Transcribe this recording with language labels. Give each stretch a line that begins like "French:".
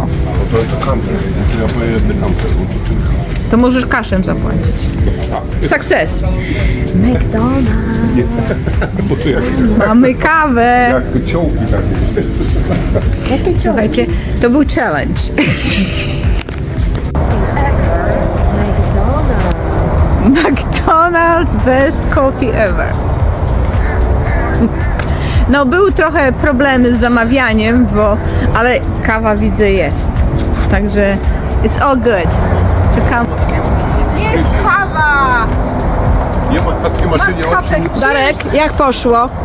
Polish: No to jest counter. To ja pojedę counter, bo to tylko... To możesz cashem zapłacić.
English: Success. McDonald's.
Polish: Bo to jak Mamy kawę. ciołki takie. Jakie ciągle? Słuchajcie, to był challenge.
English: McDonald's best coffee ever.
Polish: No był trochę problemy z zamawianiem, ale kawa widzę jest. Także it's all good. Czekam. Jest kawa! Nie ma na tej maszynie owszem. Darek, jak poszło?